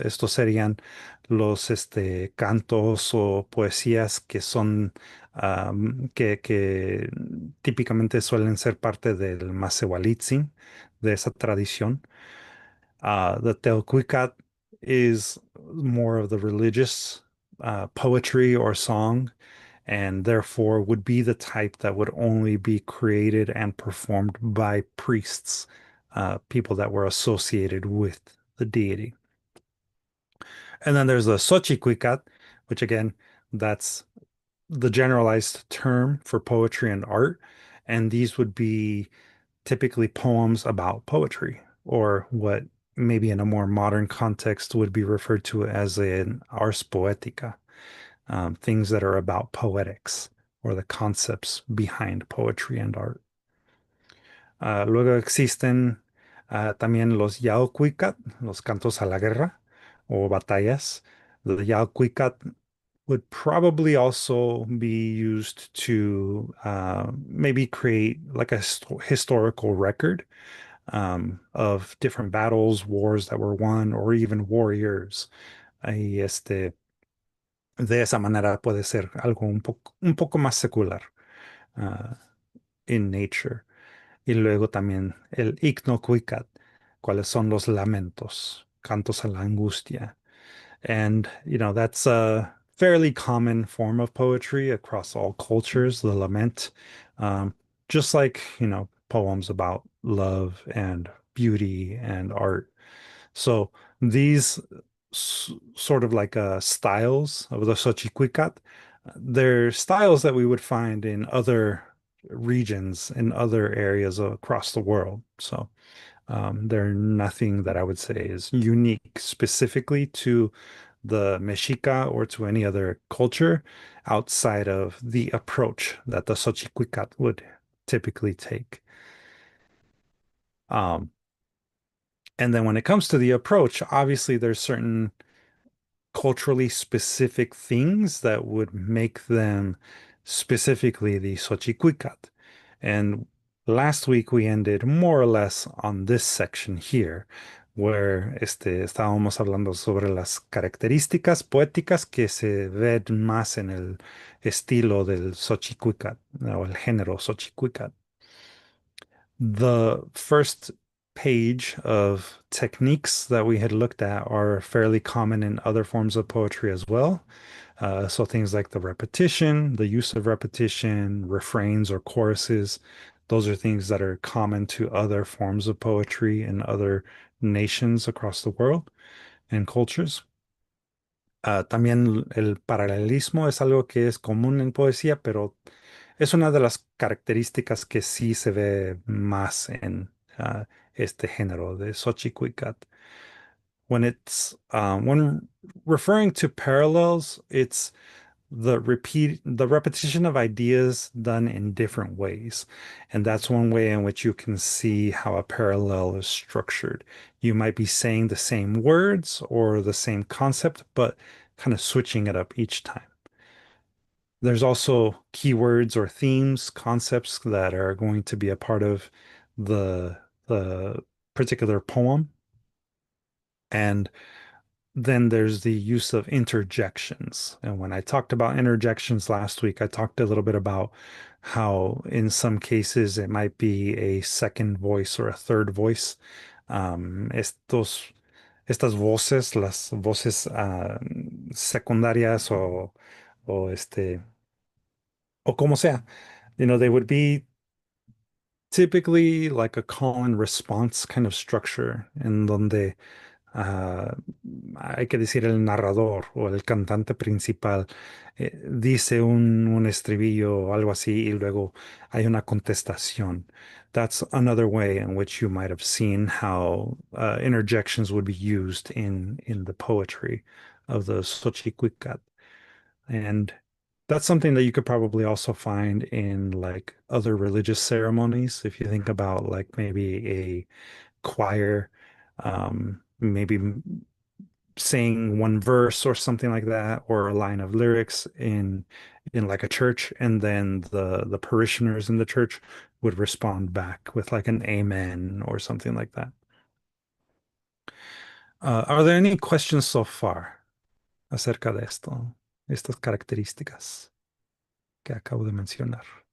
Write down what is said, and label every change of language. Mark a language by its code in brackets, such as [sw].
[es] Estos serían los cantos o poesías que son que típicamente suelen ser parte del Masewalitzin, de esa tradición. [en] The Teocuicat is more of the religious poetry or song, and therefore would be the type that would only be created and performed by priests, people that were associated with the deity. And then there's the Xochicuicat, which again, that's the generalized term for poetry and art. And these would be typically poems about poetry, or what maybe in a more modern context would be referred to as an ars poetica, things that are about poetics or the concepts behind poetry and art. [es] Luego existen también los Yaocuicat, los cantos a la guerra o batallas. [en] The Yaocuicat would probably also be used to maybe create like a historical record of different battles, wars that were won, or even warriors. [es] Y de esa manera puede ser algo un poco más secular uh, [en] in nature. [es] Y luego también el Ichnocuicat, cuáles son los lamentos, cantos a la angustia. [en] And, that's a fairly common form of poetry across all cultures, the lament. Um, just like, poems about love and beauty and art. So these sort of like styles of the Xochicuicat They're styles that we would find in other regions, in other areas across the world. So they're nothing that I would say is unique specifically to the Mexica or to any other culture outside of the approach that the Xochicalcat would typically take. Um, and then when it comes to the approach, obviously there's certain culturally specific things that would make them specifically the Xochicuicat. And last week we ended more or less on this section here, where [es] estábamos hablando sobre las características poéticas que se ven más en el estilo del Xochicuicat, o el género Xochicuicat. [en] The first page of techniques that we had looked at are fairly common in other forms of poetry as well. So things like the repetition, the use of repetition, refrains or choruses, those are things that are common to other forms of poetry in other nations across the world and cultures. [es] También el paralelismo es algo que es común en poesía, pero es una de las características que sí se ve más en este género de Xochicuicat. [en] When referring to parallels, it's the repetition of ideas done in different ways. And that's one way in which you can see how a parallel is structured. You might be saying the same words or the same concept, but kind of switching it up each time. There's also keywords or themes, concepts that are going to be a part of the particular poem. And then there's the use of interjections. And when I talked about interjections last week, I talked a little bit about how in some cases it might be a second voice or a third voice. [es] Estas voces, las voces secundarias o como sea, [en] they would be typically like a call and response kind of structure [es] en donde ah, hay que decir el narrador o el cantante principal dice un estribillo o algo así y luego hay una contestación. [en] That's another way in which you might have seen how interjections would be used in the poetry of the Xochicuicat. And that's something that you could probably also find in like other religious ceremonies. If you think about like maybe a choir, maybe saying one verse or something like that, or a line of lyrics in like a church, and then the parishioners in the church would respond back with like an amen or something like that. Are there any questions so far [es] acerca de esto, estas características que acabo de mencionar?